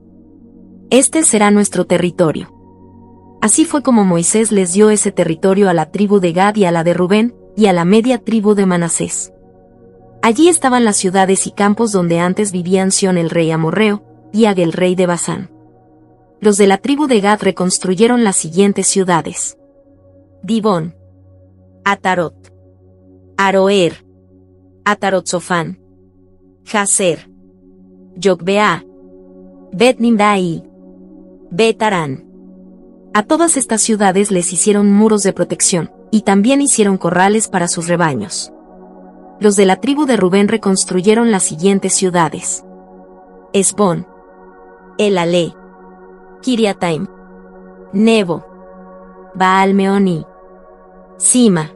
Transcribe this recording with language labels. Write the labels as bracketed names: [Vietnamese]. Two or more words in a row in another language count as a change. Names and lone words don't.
[Spanish] Este será nuestro territorio. Así fue como Moisés les dio ese territorio a la tribu de Gad y a la de Rubén, y a la media tribu de Manasés. Allí estaban las ciudades y campos donde antes vivían Sión el rey amorreo, y Og el rey de Basán. Los de la tribu de Gad reconstruyeron las siguientes ciudades: Dibón, Atarot, Aroer, Atarot-Sofán, Jazer, Yogbeá, Bet-Nimrá y Bet-Arán. A todas estas ciudades les hicieron muros de protección, y también hicieron corrales para sus rebaños. Los de la tribu de Rubén reconstruyeron las siguientes ciudades: Esbón, Elalé, Kiriataim, Nebo, Baal-Meón y Sima.